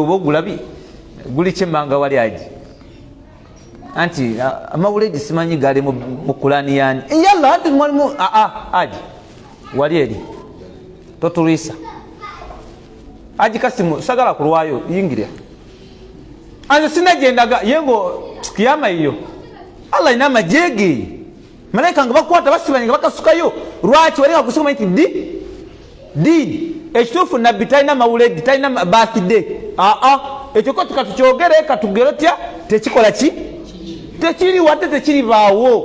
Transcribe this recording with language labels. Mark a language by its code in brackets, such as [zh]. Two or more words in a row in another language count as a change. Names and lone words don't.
[lg] oba ogulabi guli kyemmanga wali aji anti amawuledi simanyi gali mu kulani yani yalla anti mwalimu aji wali eri totulisa aji kasimu sagala kulwayo yingira anze sinagendaga yengo kiyama iyo Allah ina majege malaika nga bakwata basibanye nga bakasukayo lwaki walinga kusoma nti di ekituufu nabbi talina mawuledi talina birthday ekyo ko tukatukyogere katugero tya tekikola ki tekiri wadde tekiri baawo.